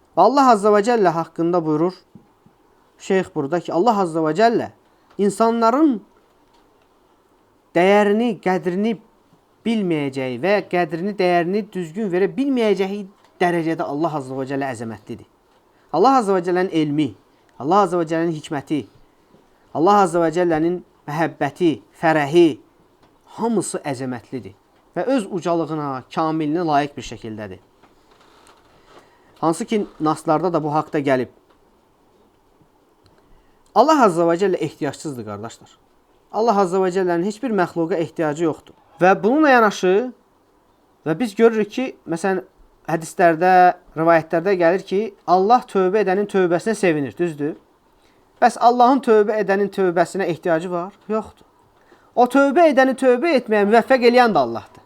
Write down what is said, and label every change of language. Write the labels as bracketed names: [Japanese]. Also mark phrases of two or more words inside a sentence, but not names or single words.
[Arabic] الله عز وجل [Azerbaijani] hakkında buyurur. Şeyh burada ki [Arabic] الله عز وجل [Azerbaijani] insanların değerini, qədrini bilməyəcəyi və qədrini, dəyərini düzgün verə bilməyəcəyi dərəcədə [Arabic] الله عز وجل [Azerbaijani] əzəmətlidir. [Arabic] الله عز وجل'nin [Azerbaijani] elmi, [Arabic] الله عز وجل'nin [Azerbaijani] hikməti, [Arabic] الله عز وجل'nin [Azerbaijani] məhəbbəti, fərəhi hamısı əzəmətlidir və öz ucalığına, kamilinə layiq bir şəkildədir. Hansı ki, naslarda da bu haqda gəlib. [Arabic] الله عز وجل [Azerbaijani] ehtiyacsızdır, qardaşlar. [Arabic] الله عز وجل'nin [Azerbaijani] heç bir məxluqa ehtiyacı yoxdur. Və bununla yanaşı, və biz görürük ki, məsələn, hədislərdə, rivayətlərdə gəlir ki, Allah tövbə edənin tövbəsinə sevinir, düzdür? Bəs Allahın tövbə edənin tövbəsinə ehtiyacı var? Yoxdur. O tövbə edəni tövbə etməyə müvəffəq eləyən də Allahdır.